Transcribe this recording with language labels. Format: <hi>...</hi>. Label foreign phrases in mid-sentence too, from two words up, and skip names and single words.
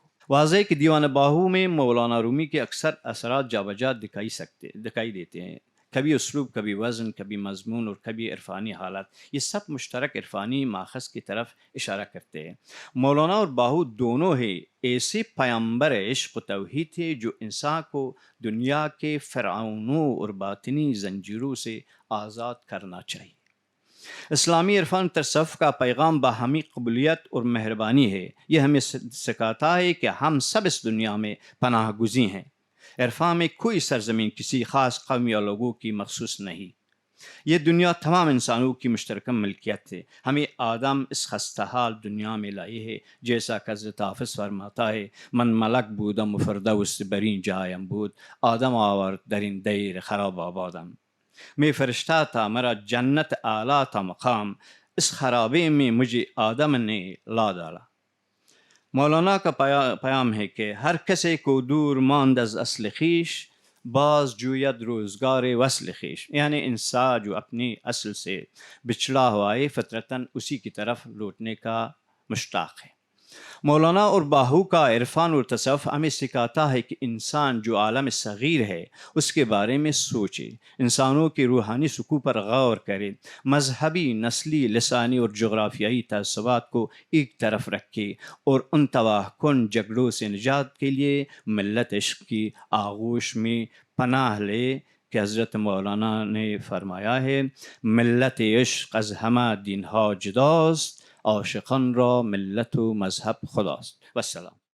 <ur>واضح کہ دیوان باہو میں مولانا رومی کے اکثر اثرات جا بجا دکھائی دیتے ہیں، کبھی اسلوب، کبھی وزن، کبھی مضمون اور کبھی عرفانی حالت، یہ سب مشترک عرفانی ماخذ کی طرف اشارہ کرتے ہیں۔ مولانا اور باہو دونوں ہی ایسے پیامبر عشق و توحید تھے جو انسان کو دنیا کے فرعونوں اور باطنی زنجیروں سے آزاد کرنا چاہیے۔ اسلامی عرفان تصوف کا پیغام باہمی قبولیت اور مہربانی ہے، یہ ہمیں سکھاتا ہے کہ ہم سب اس دنیا میں پناہ گزیں ہیں۔ عرفان میں کوئی سرزمین کسی خاص قوم یا لوگوں کی مخصوص نہیں، یہ دنیا تمام انسانوں کی مشترکہ ملکیت ہے۔ ہمیں آدم اس خستہ حال دنیا میں لائے ہے، جیسا کہ حضرت حافظ فرماتا ہے</ur> <fa>من ملک بودم و فردوس برین جایم بود، آدم آورد در این دیر خراب آبادم۔</fa> <ur>میں فرشتہ تھا، میرا جنت اعلیٰ تھا مقام، اس خرابے میں مجھے آدم نے لا ڈالا۔ مولانا کا پیام ہے کہ ہر کسی کو</ur> <fa>دور ماند از اصل خویش، باز جوید روزگار وصل خویش،</fa> <ur>یعنی انسان جو اپنی اصل سے بچھڑا ہوا ہے فطرتاً اسی کی طرف لوٹنے کا مشتاق ہے۔ مولانا اور باہو کا عرفان اور تصوف ہمیں سکھاتا ہے کہ انسان جو عالم صغیر ہے اس کے بارے میں سوچے، انسانوں کی روحانی سکون پر غور کرے، مذہبی، نسلی، لسانی اور جغرافیائی تعصبات کو ایک طرف رکھے اور ان تباہ کن جھگڑوں سے نجات کے لیے</ur> <fa>ملت عشق کی آغوش میں پناہ لے کہ حضرت مولانا نے فرمایا ہے ملت عشق از همه دین ها جداست، عاشقان را ملت و مذہب خداست۔</fa> <ur>والسلام۔</ur>